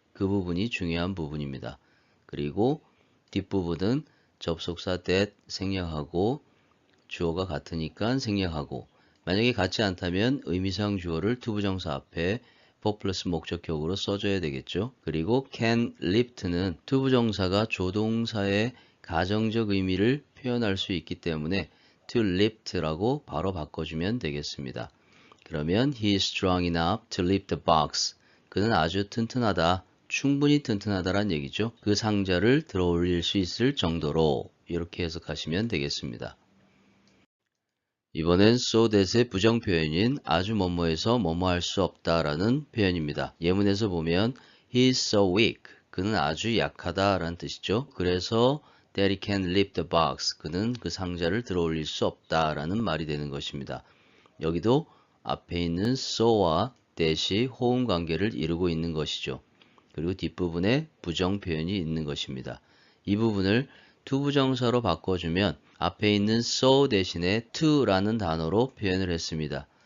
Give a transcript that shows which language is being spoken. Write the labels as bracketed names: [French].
[Korean] 그 부분이 중요한 부분입니다. 그리고 뒷부분은 접속사 that 생략하고 주어가 같으니까 생략하고 만약에 같지 않다면 의미상 주어를 투부정사 앞에 for 플러스 목적격으로 써줘야 되겠죠. 그리고 can lift는 투부정사가 조동사의 가정적 의미를 표현할 수 있기 때문에 to lift라고 바로 바꿔주면 되겠습니다. 그러면 [English] he is strong enough to lift the box. [Korean] 그는 아주 튼튼하다. 충분히 튼튼하다란 얘기죠. 그 상자를 들어 올릴 수 있을 정도로 이렇게 해석하시면 되겠습니다. 이번엔 so that의 부정 표현인 아주 뭐뭐해서 뭐뭐할 수 없다라는 표현입니다. 예문에서 보면 [English] he is so weak. [Korean] 그는 아주 약하다라는 뜻이죠. 그래서 [English] that he can lift the box. [Korean] 그는 그 상자를 들어 올릴 수 없다라는 말이 되는 것입니다. 여기도 앞에 있는 so와 that이 호응 관계를 이루고 있는 것이죠. 그리고 뒷부분에 부정 표현이 있는 것입니다. 이 부분을 투부정사로 바꿔주면 앞에 있는 so 대신에 to라는 단어로 표현을 했습니다.